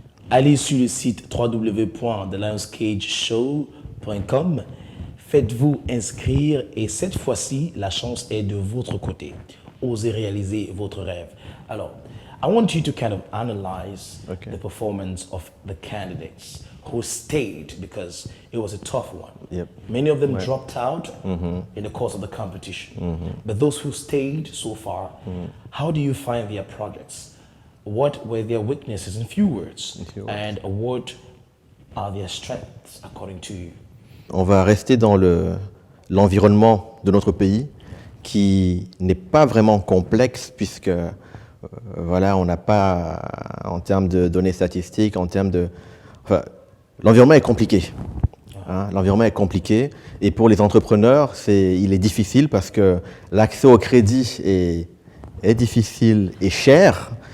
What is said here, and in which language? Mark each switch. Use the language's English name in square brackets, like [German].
[French] Allez sur le site www.thelionscageshow.com. Faites-vous inscrire et cette fois-ci, la chance est de votre côté. Osez réaliser votre rêve. [English] Alors, I want you to kind of analyze the performance of the candidates who stayed because it was a tough one. Yep. Many of them dropped out in the course of the competition. But those who stayed so far, how do you find their projects? What were their weaknesses in few words? And what are their strengths according to you? [French] On va rester dans l'environnement de notre pays qui n'est pas vraiment complexe puisque voilà, on n'a pas, en termes de données statistiques, en termes de... Enfin, l'environnement est compliqué. Hein, l'environnement est compliqué et pour les entrepreneurs, il est difficile parce que l'accès au crédit est difficile et cher.